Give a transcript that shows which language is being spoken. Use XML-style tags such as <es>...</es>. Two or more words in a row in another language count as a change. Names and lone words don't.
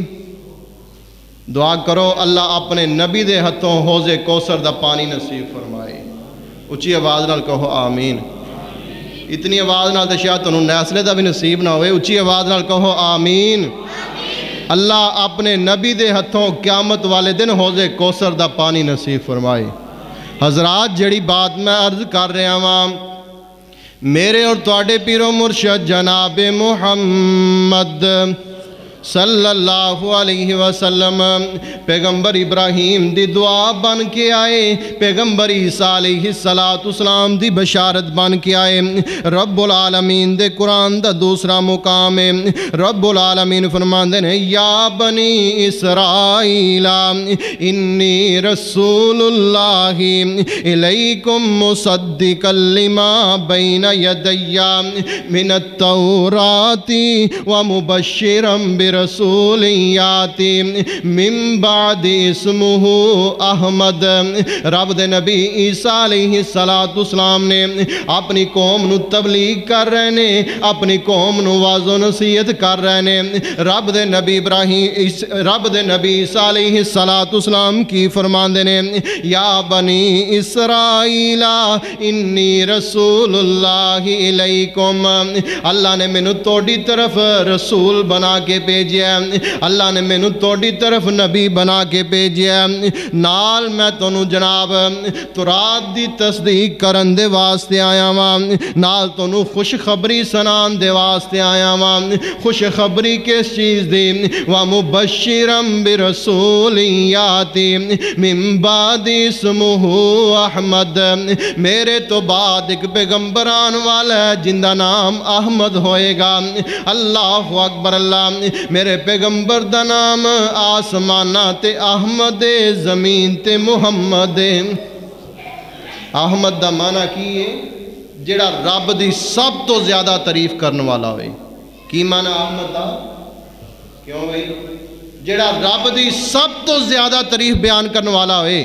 <pa>دعا کرو اللہ اپنے نبی دے ہتھوں حوض کوثر دا پانی نصیب فرمائے۔ اچھی آواز نال کہو آمین۔ اتنی آواز نال تے شاید تانوں نیسلے دا بھی نصیب نہ ہوئے، اچھی آواز نال کہو آمین۔ اللہ اپنے نبی دے ہتھوں قیامت والے دن حوض کوثر دا پانی نصیب فرمائے۔ حضرات جڑی بات میں عرض کر رہا ہاں، میرے اور تواڈے پیر و مرشد جناب محمد صلی اللہ علیہ وسلم پیغمبر ابراہیم دی دعا بن کے آئے، پیغمبر عیسیٰ علیہ السلام دی بشارت بن کے آئے۔ رب العالمین دے قرآن دا دوسرا مقام ہے، رب العالمین فرماندے ہیں</pa> <ar>یا بنی اسرائیل انی رسول اللہ الیکم مصدقا لما بین یدی من التوراۃ ومبشرا رسول یاتی من بعد اسمہ احمد۔</ar> <pa>رب دے نبی عیسیٰ علیہ السلام نے اپنی قوم نو تبلیغ کر رہے نے، اپنی قوم نو واعظ و نصیحت کر رہے نے۔ رب دے نبی عیسیٰ علیہ السلام کی فرماندے نے</pa> <ar>یا بنی اسرائیل انی رسول اللہ الیکم،</ar> <pa>اللہ نے مینوں توڑی طرف رسول بنا کے اللہ نے مینوں توڑی طرف نبی بنا کے بھیجیا، نال میں تانوں جناب تورات دی تصدیق کرن دے واسطے آیا ہاں، نال تانوں خوشخبری سنان دے واسطے آیا ہاں۔ خوشخبری کس چیز دی؟</pa> <ar>وَمُبَشِّرًا بِرَسُولٍ یَأْتِی مِن بَعْدِ اسْمُهُ احمد،</ar> <pa>میرے تو بعد ایک پیغمبر آن والا ہے جن دا نام احمد ہوئے گا۔</pa> <ar>اللہ اکبر۔</ar> <pa>اللہ میرے پیغمبر دا نام آسمانہ تے احمد، زمین تے محمد۔ احمد دا معنی کی ہے؟ جڑا رب دی سب تو زیادہ تعریف کرنے والا ہوئے۔ کی معنی احمد دا؟ کیوں بھئی؟ جڑا رب دی سب تو زیادہ تعریف بیان کرنے والا ہوئے۔</pa>